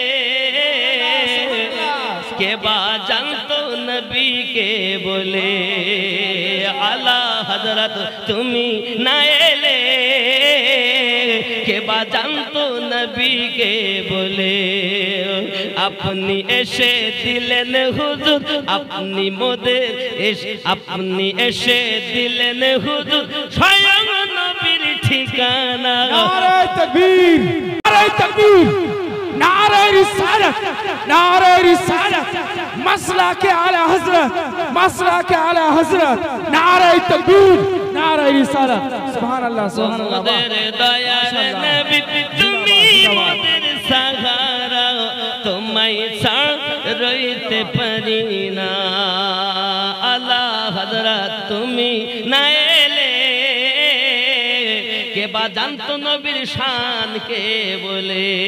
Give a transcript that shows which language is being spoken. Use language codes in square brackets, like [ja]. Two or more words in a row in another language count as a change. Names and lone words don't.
[bn] কে বা জানতো নবীকে বলে, আলা হযরত তুমি না এলে কে বা জানতো নবীকে বলে, আপনি এসে দিলেন হুজুর, আপনি মোদের আপনি এসে দিলেন হুজুর, স্বয়ং নবীর ঠিকানা। [ur] نعرۂ تکبیر، نعرۂ تکبیر، نعرۂ رسالت، نعرۂ رسالت، مسلہ کے اعلیٰ حضرت، مسلہ کے اعلیٰ حضرت، نعرۂ تکبیر، نعرۂ رسالت. [ar] سبحان الله، سبحان الله. [bn] मोদের দয়ার নবী তুমি মোদের সাহারা, তোমায় ছাড়া রইতে পারি না। আলা হযরত তুমি না এলে কে বা জানতো নবীর শান কে বলে।